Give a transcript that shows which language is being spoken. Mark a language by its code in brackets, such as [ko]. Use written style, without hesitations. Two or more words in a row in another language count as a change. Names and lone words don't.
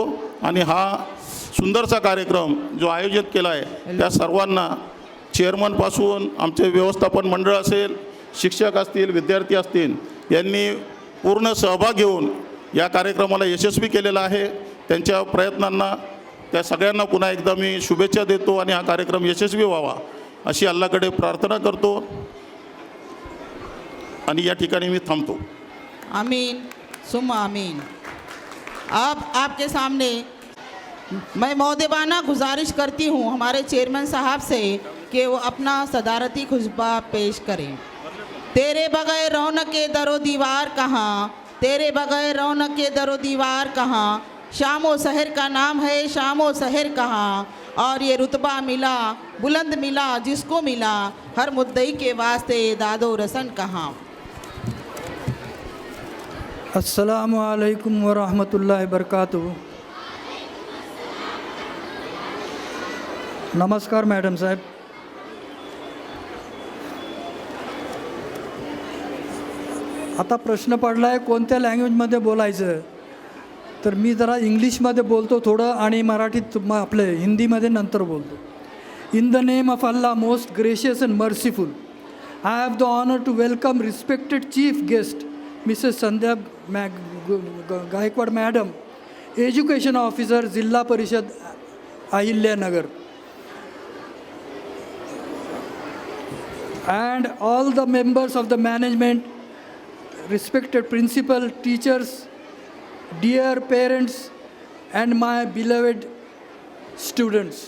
[mr] आणि हा सुंदरसा कार्यक्रम जो आयोजित केला आहे त्या सर्वांना, चेअरमनपासून आमचे व्यवस्थापन मंडळ असेल, शिक्षक असतील, विद्यार्थी असतील, यांनी पूर्ण सहभाग घेऊन या कार्यक्रमाला यशस्वी केलेला आहे. त्यांच्या प्रयत्नांना त्या सगळ्यांना पुन्हा एकदा मी शुभेच्छा देतो आणि हा कार्यक्रम यशस्वी व्हावा अशी अल्लाकडे प्रार्थना करतो आणि या ठिकाणी मी थांबतो. [ar] آمين ثم آمين. [ur] اب آپ کے سامنے میں مؤدبانہ گزارش کرتی ہوں ہمارے چیئرمین صاحب سے کہ وہ اپنا صدارتی خطبہ پیش کریں. تیرے بغیر رونق کے درو دیوار کہاں، تیرے بغیر رونق کے درو دیوار کہاں، شامو سحر کا نام ہے شامو سحر کہاں، اور یہ رتبہ ملا بلند ملا جس کو ملا، ہر مدعی کے واسطے دادو رسن کہاں. [ar] السلام عليكم ورحمة الله بركاته. [mr] नमस्कार मॅडम साहेब. आता प्रश्न पडला आहे कोणत्या लँग्वेजमध्ये बोलायचं, तर मी जरा इंग्लिशमध्ये बोलतो थोडं आणि मराठीत आपलं हिंदीमध्ये नंतर बोलतो. [en] In the name of Allah most gracious and merciful, I have the honour to welcome respected chief guest Mrs. Sandhya Gaikwad Madam, Education Officer, Zilla Parishad, Ahilya and all the members of the management, respected principal, teachers, dear parents, and my beloved students.